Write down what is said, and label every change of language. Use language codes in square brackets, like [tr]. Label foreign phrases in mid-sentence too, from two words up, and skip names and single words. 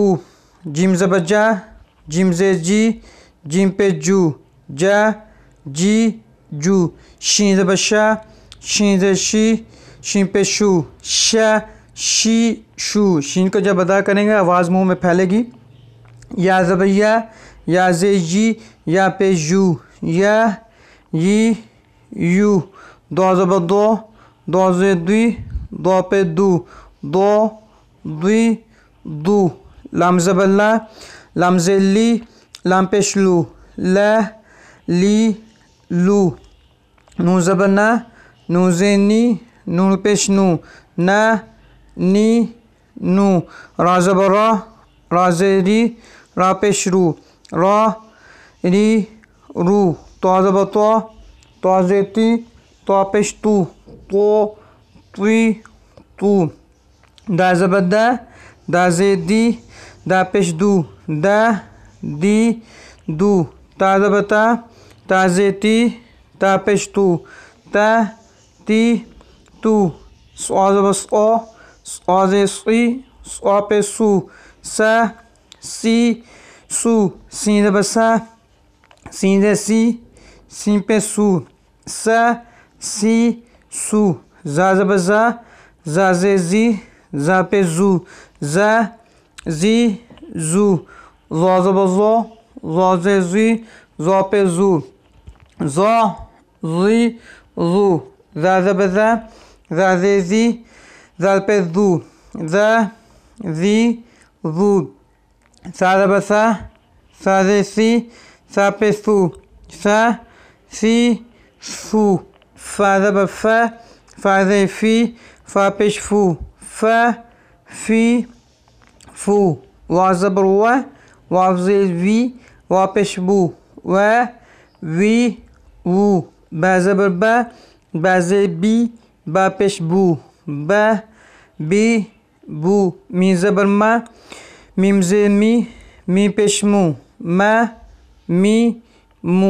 [ur] جیم زبر جا، جیم زیر جی، جیم پیش جو، جا جی جو۔ شین زبر شا، شین زیر شی، شین پیش شو، شا شی شو۔ شین کو جب ادا کریں گے آواز منہ میں پھیلے گی۔ یا زبر یا زیر یی، یا پیش یو، یا یی یو۔ دو زبر دو، دو زیر دوی، دو پیش دو، دو دوی دو۔ لام زبر لا، لام زیر لی، لام پیش لو، لا لی لو۔ نون زبر نا، نون زیر نی، نون پیش نو، نا نی نو۔ را زبر را، را زیر ری، را پیش رو، را ری رو۔ تو زبر تو، تو زیر تی، تو پیش تو، تو توی تو۔ دا زبر دا، دا زیر دی، دا پیش دو، دا دی دو۔ تا زبر تا، تا زیر تی، تا پیش تو، تا تی تو۔ صا زبر صا، صا زیر سی، صا پیش سو، سا سی سو۔ سین زبر سا، سین زیر سی، سین پیش سو، سا سی سو۔ زا زبر زا، زا زیر زی، زا پیش زو، زا زی زو۔ زا زبر زا، زا زیر زی، زا پیش زو، زا زی زو۔ ذا زبر ذا، ذا زی زی، ذال پیش ذو، ذا زی ذو، سا زبر سا، سا زی سی، سا پیش سو، سا سی سو، فا زبر فا، فا زی فی، فا پیش فو، فا فی فو، وا زبر وا، واو زی وی، وا پیش بو، وا وی وو، با زبر با، با زی بی، با پیش بو، با بی بو، می زبر ما، میم زی می، می پیش مو، ما می مو.